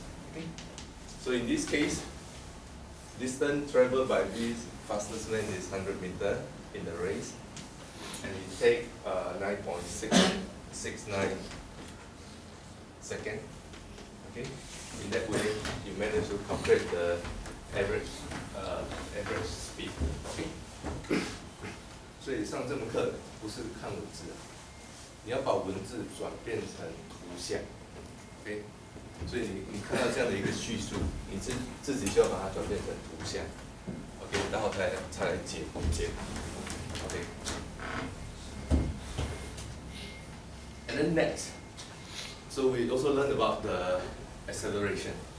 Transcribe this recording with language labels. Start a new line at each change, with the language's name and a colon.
English: Okay, so in this case, distance traveled by this fastest man is 100 meters in the race, and it take 9.669 seconds. Okay, in that way, you manage to calculate the average speed.
Chinese: Okay, 所以上这门课不是看文字，你要把文字转变成图像。 OK。所以你看到这样的一个叙述，你自己就要把它转变成图像 ，OK， 然后才来解，OK。
English: And then next, so we also learned about the acceleration.